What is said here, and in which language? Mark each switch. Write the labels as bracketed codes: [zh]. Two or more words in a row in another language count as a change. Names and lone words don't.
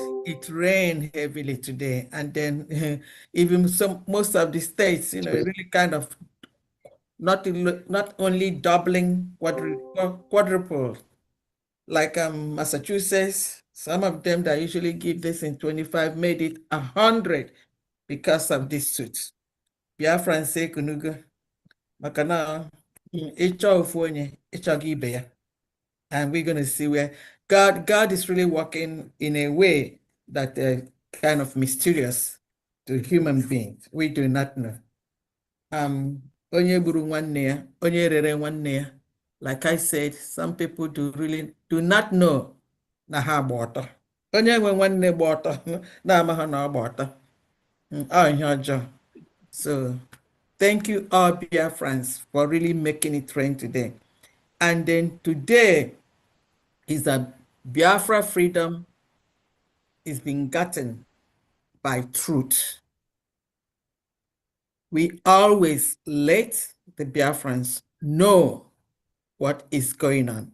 [en] It rained heavily today, and then even most of the states, really kind of not only doubling, quadruple, like Massachusetts. Some of them that usually give this in 25 made it 100 because of this suit. [ig] Biafra say kunugo, makana ịchọ ofu onye ịchọghị ibe ya. [en] And we're going to see where God is really working in a way that kind of mysterious to human beings. We do not know. [ig] Onye gburu nwanne ya, onye rere nwanne ya. [en] Like I said, some people do not know [ig] na ha gba ọtọ. Onye nwe nwanne gba ọtọ na-amaghị na ọ gba ọtọ. Ihe ọjọọ. [en] So thank you all Biafrans for really making it rain today. And then today is that Biafra freedom is being gotten by truth. We always let the Biafrans know what is going on.